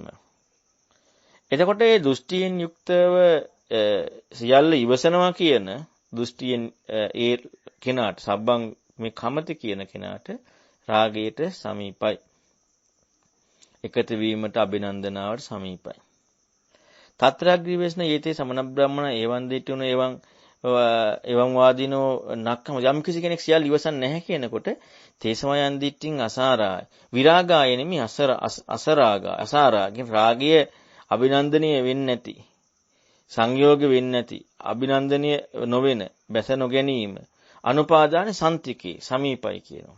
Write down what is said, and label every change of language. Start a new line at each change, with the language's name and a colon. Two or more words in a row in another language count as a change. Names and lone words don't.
Sinhala: එතකොට මේ දෘෂ්ටියෙන් යුක්තව සියල්ල ඉවසනවා කියන දෘෂ්ටියෙන් ඒ කෙනාට
Pali: සබ්බං මේ කමති
Sinhala: කියන කෙනාට රාගයට සමීපයි. එකතු වීමට අභිනන්දනාවට සමීපයි.
Pali: තත්‍රාග්‍රීවේශන යේතේ සමන බ්‍රාහ්මණ ඒවං දෙට්ටුන එවං වාදිනෝ නක්කම
Sinhala: යම් කිසි කෙනෙක් සියල්ල ඉවසන්නේ නැහැ කියනකොට
Pali: තේසමයන් දිට්ඨින් අසාරාය විරාගාය
Sinhala: නෙමෙයි අසාරාගෙන් රාගය අභිනන්දනීය වෙන්නේ නැති සංයෝග වෙන්නේ නැති අභිනන්දනීය නොවන බැස නොගැනීම
Pali: අනුපාදාන සන්තිකේ
Sinhala: සමීපයි කියනවා.